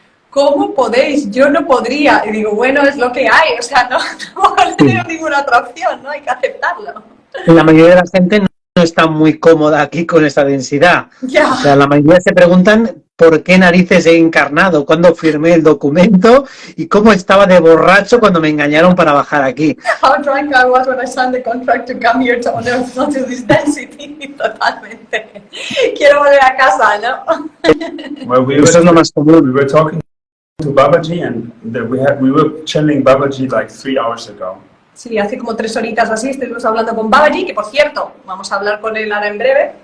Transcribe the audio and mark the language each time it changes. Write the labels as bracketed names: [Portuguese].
[Spanish] ¿Cómo podéis? Yo no podría. Y digo, bueno, es lo que hay, o sea, no tengo ninguna otra opción, ¿no? Hay que aceptarlo. La mayoría de la gente no no está muy cómoda aquí con esta densidad. Ya. O sea, la mayoría se preguntan por qué narices he encarnado, cuándo firmé el documento y cómo estaba de borracho cuando me engañaron para bajar aquí. [English] How drunk I was when I signed the contract to come here to to this density. [Spanish] Totalmente. Quiero volver a casa, ¿no? [English] Well, [Spanish] Eso es lo más [English] we [Spanish] común. [English] were talking to Babaji, and we were channeling Babaji like 3 hours ago. [Spanish] Sí, hace como 3 horitas o así estuvimos hablando con Babaji, que por cierto, vamos a hablar con él ahora en breve.